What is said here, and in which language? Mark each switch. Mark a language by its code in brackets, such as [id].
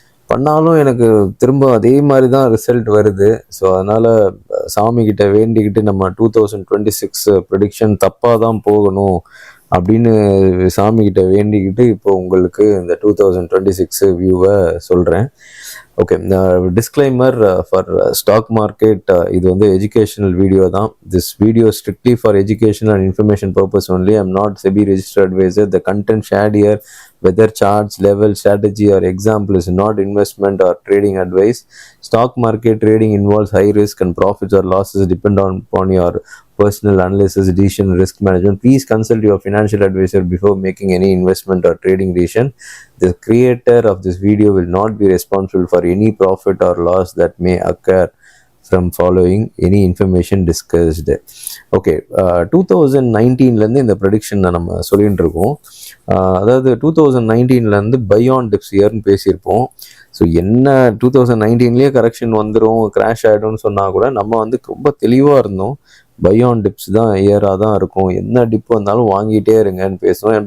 [ta] பண்ணாலும் எனக்கு திரும்ப அதே மாதிரி தான் ரிசல்ட் வருது. ஸோ அதனால் சாமிக்கிட்ட வேண்டிக்கிட்டு நம்ம 2026 ப்ரெடிக்ஷன் தப்பாக தான் போகணும் அப்படின்னு சாமிக்கிட்ட வேண்டிக்கிட்டு இப்போ உங்களுக்கு இந்த 2026 வியூவை சொல்கிறேன். [en] okay, disclaimer for stock market, [ta] இது வந்து [en] Educational video தான். This video strictly for education and information purpose only. I am not SEBI registered advisor. The content shared here, whether charts, level, strategy or example, is not investment or trading advice. Stock market trading involves high risk and profits or losses depend upon your personal analysis, decision, risk management. Please consult your financial advisor before making any investment or trading decision. The creator of this video will not be responsible for any profit or loss that may occur from following any information discussed. [ta] Okay, 2019லேருந்து இந்த prediction நம்ம சொல்லிகிட்டு இருக்கோம். அதாவது 2019லேருந்து by on tips இயர்னு பேசியிருப்போம். So என்ன 2019லேயே correction வந்துடும், crash ஆகிடும்னு சொன்னால் கூட நம்ம வந்து ரொம்ப தெளிவாக இருந்தோம். பை ஆன் டிப்ஸ் தான் இயராக தான் இருக்கும், என்ன டிப் வந்தாலும் வாங்கிட்டே இருங்கன்னு பேசுவோம்.